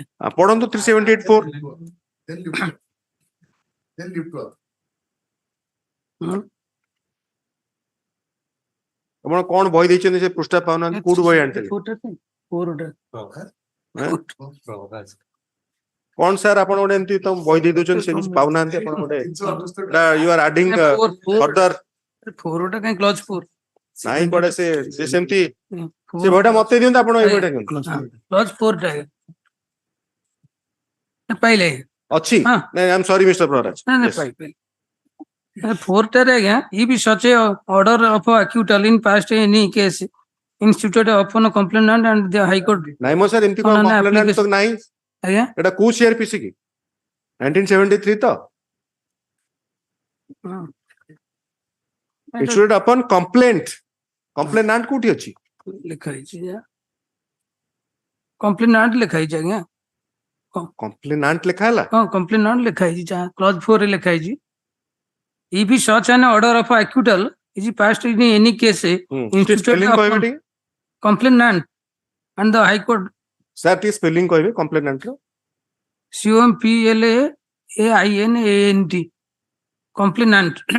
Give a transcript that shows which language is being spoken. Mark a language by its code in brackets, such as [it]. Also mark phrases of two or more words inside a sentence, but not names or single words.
[or] ପଢନ୍ତୁ 378(4) ଆପଣ କଣ ବହି ଦେଇଛନ୍ତି ସେ ପୃଷ୍ଠା ପାଉନାହାନ୍ତି କୋଉଠୁ ବହି ଆଣିଥିଲେ କଣ ସାର୍ ଆପଣ ଗୋଟେ ଏମିତି ତ ବହି ଦେଇ ଦଉଛନ୍ତି ସେ କିଛି ପାଉନାହାନ୍ତି ଆପଣ ଗୋଟେ [en] you are adding further [or] ଫୋରଟା କାଇଁ କ୍ଲଜ 4 ନାଇଁ ପଡେ ସେ ସେମିତି ସେ ବହିଟା ମତେ ଦିଅନ୍ତୁ ଆପଣ ଏଇ ବହିଟା ଦିଅନ୍ତୁ କ୍ଲଜ 4 ଟା ପାଇଲେ ଅଛି ହଁ। ନାଇଁ [en] I am sorry Mister [or] ପ୍ରରାଜ ନାଇଁ ନାଇଁ ପାଇଲେ 4 ଟାରେ ଆଜ୍ଞା [en] if such a order of acquittal in past any case instituted upon a complainant and the high court [or] ନାଇଁ ମୋ ସାର୍ ଏମିତି [en] on [or] କଣ [en] an [or] କମ୍ପ୍ଲେନେଣ୍ଟ ତ [en] application [or] ନାହିଁ ଆଜ୍ଞା ଏଟା କୋଉ ସିଆରପିସି କି 1973 ତ [en] instituted upon complaint complainant [or] କୋଉଠି ଅଛି ଲେଖା ହେଇଛି କମ୍ପ୍ଲେନାଣ୍ଟ ଲେଖା ହେଇଛି ଆଜ୍ଞା କମ୍ପ୍ଲେନାଣ୍ଟ ଲେଖା ହେଲା ହଁ କମ୍ପ୍ଲେନାଣ୍ଟ ଲେଖା ହେଇଛି ଯାହା କ୍ଲଜ 4 ରେ ଲେଖା ହେଇଛି [en] if such an order of acquittal is passed in any case instituted [or] ସ୍ପେଲିଂ କହିବେ [en] upon [or] ଟିକେ [en] complainant and the high court [or] ସାର୍ ଟିକେ ସ୍ପେଲିଂ କହିବେ କମ୍ପ୍ଲେନାଣ୍ଟ ର [en] COMPLAINANT complainant